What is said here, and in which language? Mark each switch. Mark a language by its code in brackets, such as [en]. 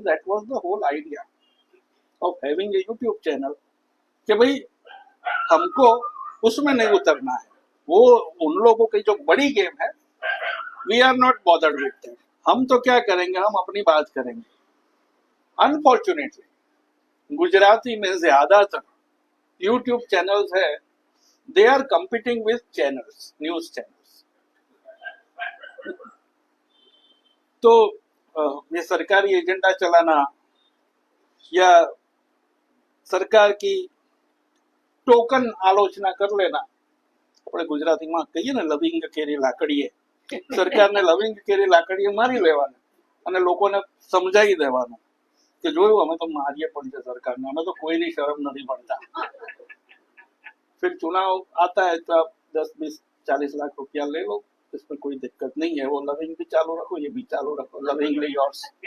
[en] that was the whole idea of having a YouTube channel [hi] कि भाई हमको उसमें नहीं उतरना है, वो उन लोगों की जो बड़ी गेम है, [en] We are not bothered with that. [hi] हम तो क्या करेंगे, हम अपनी बात करेंगे। अनफॉर्चुनेटली गुजराती में ज्यादातर यूट्यूब चैनल्स है, [en] They are competing with channels, news channels. [hi] तो ये सरकारी एजेंडा चलाना या सरकार की ટોકન આલોચના कर लेना, [gu] આપણે ગુજરાતીમાં કહીએ ને લવિંગ કેરી લાકડીએ, સરકારને લવિંગ કેરી લાકડીએ મારી લેવાનું અને લોકોને સમજાવી દેવાનું કે જોયું અમે તો મારીએ પણ છે સરકારને, અમે તો કોઈની શરમ નથી પડતા। [hi] फिर चुनाव आता है तो आप 10-20-40 लाख रुपया ले लो, इसमें कोई दिक्कत नहीं है, वो लविंग भी चालू रखो, ये भी चालू रखो, [en] Lovingly yours.